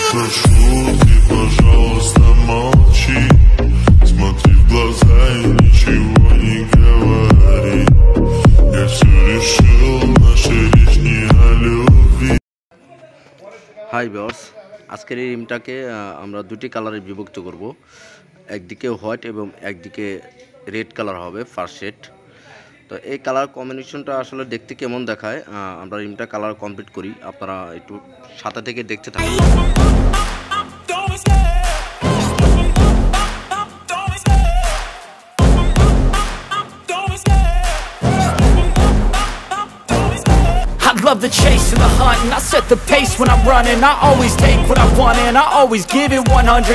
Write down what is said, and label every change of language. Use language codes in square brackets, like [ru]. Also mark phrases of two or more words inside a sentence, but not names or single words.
[ru] прошу, ты, пожалуйста, молчи. Смотри в глаза и ничего не говори. Я все решил, наша речь не о любви. [en] Hi viewers, [bn] আজকের এই রিমটাকে আমরা দুটি কালারে বিভক্ত করব। একদিকে হোয়াইট এবং একদিকে [en] red color [bn] হবে [en] first shade. [bn] তো এই [en] color combination [bn] আসলে দেখতে কেমন দেখায়, আমরা রিমটা [en] color complete [bn] করি। আপনারা একটু সাথে থেকে দেখতে থাকুন। [en] Love the chase and the hunt, and I set the pace when I'm running. I always take what I want and I always give it 100.